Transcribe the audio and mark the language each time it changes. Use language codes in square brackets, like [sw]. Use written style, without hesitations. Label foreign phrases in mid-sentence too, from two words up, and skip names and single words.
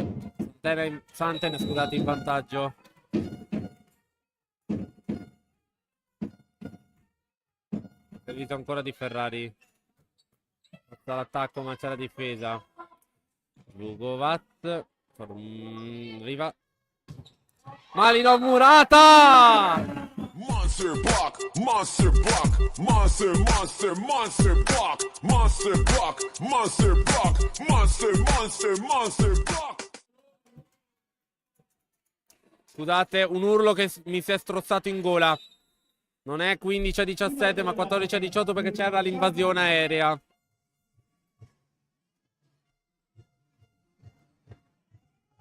[it] Santena, scusate, in vantaggio. Servizio ancora di Ferrari. Sta l'attacco ma c'è la difesa. Jugovat. Arriva Malinov Murata. [en] Monster block, monster block, monster, monster, monster block, monster block, monster block, monster, monster, monster block. [it] Scusate, un urlo che mi si è strozzato in gola. Non è 15-17 ma 14-18 perché c'era l'invasione aerea.